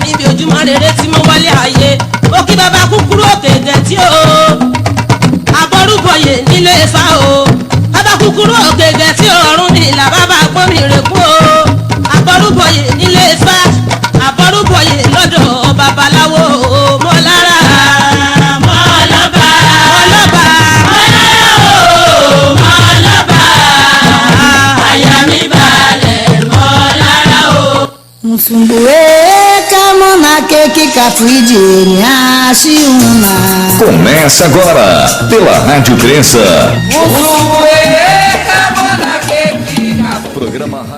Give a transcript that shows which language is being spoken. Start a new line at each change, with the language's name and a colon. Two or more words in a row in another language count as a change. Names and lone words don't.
Yoruba: níbi ojúmọ́ rere tí mo wọlé ayé òkè bàbá kúkúrú òkè gẹ̀ẹ́tì o àbọ̀rúbọyè nílé Ifá o bàbá kúkúrú òkè gẹ̀ẹ́tì ọ̀run ní ìlà bàbá gbọ́nrin rẹ̀kú o àbọ̀rúbọyè nílé Ifá àbọ̀rúbọyè lọ́dọ̀ babaláwo o mọ̀lára mọ̀lọ́ba mọ̀lára o mọ̀lọ́ba àyà mi balẹ̀ mọ̀lára o. Msumbuê, camona, que cafuide, niachiuna.
Portuguese: Começa agora, pela Rádio Crença. Programa